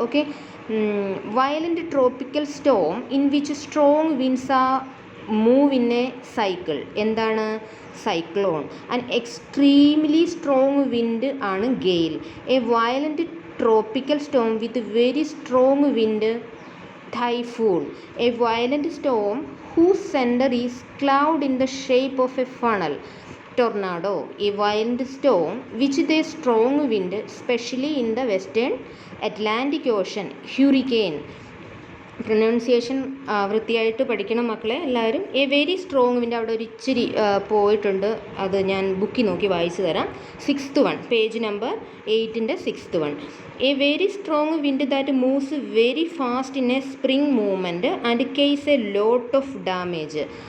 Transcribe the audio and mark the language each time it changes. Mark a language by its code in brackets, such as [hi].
[en] Okay, violent tropical storm in which strong winds are move in a cycle. [ml] എന്താണ് cyclone? [en] And extremely strong wind ആണ് gale. A violent tropical storm with very strong wind typhoon. A violent storm whose center is cloud in the shape of a funnel. Tornado. A violent storm which the strong wind, especially in the western Atlantic Ocean. Hurricane. [ml] Pronunciation വൃത്തിയായിട്ട് പഠിക്കണം മക്കളെ എല്ലാവരും. [en] a very strong wind [ml] അവിടെ ഒരു ഇച്ചിരി പോയിട്ടുണ്ട്, അത് ഞാൻ ബുക്കിൽ നോക്കി വായിച്ചു തരാം. [en] 6th one, page number 8-ൻ്റെ 6th one. A very strong wind that moves very fast in a spring movement and case a lot of damage.